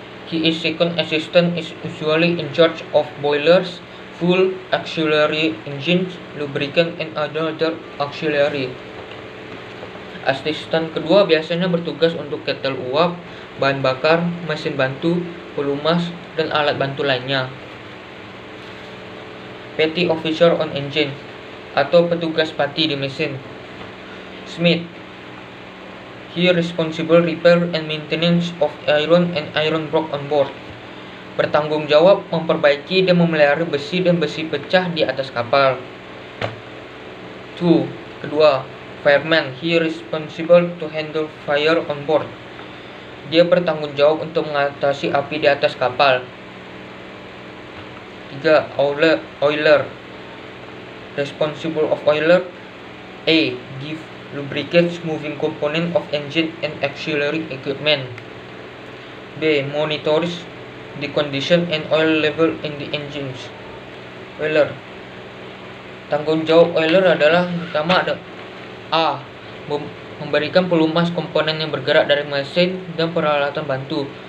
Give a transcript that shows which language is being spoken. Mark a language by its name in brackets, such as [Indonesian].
[English] He is second assistant, is usually in charge of boilers, fuel, auxiliary engines, lubricant, and other auxiliary. [Indonesian] Asisten kedua biasanya bertugas untuk ketel uap, bahan bakar, mesin bantu, pelumas, dan alat bantu lainnya. [English] Petty officer on engine [Indonesian] atau petugas pati di mesin. Smith. [English] He responsible repair and maintenance of iron and iron block on board. [Indonesian] Bertanggung jawab memperbaiki dan memelihara besi dan besi pecah di atas kapal. 2. Kedua, [English] fireman. He responsible to handle fire on board. [Indonesian] Dia bertanggung jawab untuk mengatasi api di atas kapal. [English] 3. Oiler. Responsible of oiler. A. Give lubricates moving component of engine and auxiliary equipment. B. Monitors the condition and oil level in the engines. Oiler. [Indonesian] Tanggung jawab oiler adalah pertama ada A. Memberikan pelumas komponen yang bergerak dari mesin dan peralatan bantu.